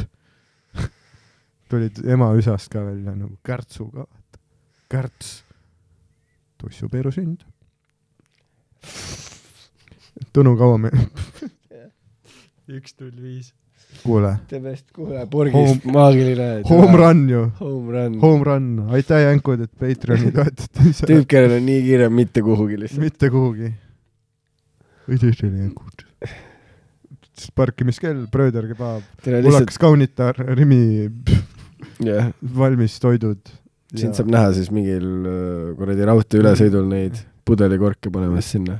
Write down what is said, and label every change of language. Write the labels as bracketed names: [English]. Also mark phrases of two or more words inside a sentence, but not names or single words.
[Estonian] Tulid ema üsast ka välja nagu Kärtsuga. Kärts. Tossupeeru sünd. Tõnu kaua me... 1-0-5. Kuule. Kuule, Borgist maagiline. [English] Home run ju. Home run. [Estonian] Aitäh jänkud, et Patreoni toetate. Tüüp, kellel on nii kiire mitte kuhugi lihtsalt. Mitte kuhugi. Aitäh teile jänkud. Parkimiskell, Bröder kebaab, ulakas kaunitar, Rimi, valmis toidud. Siin saab näha siis mingil kuradi raudtee ülesõidul neid pudelikorke panemas sinna.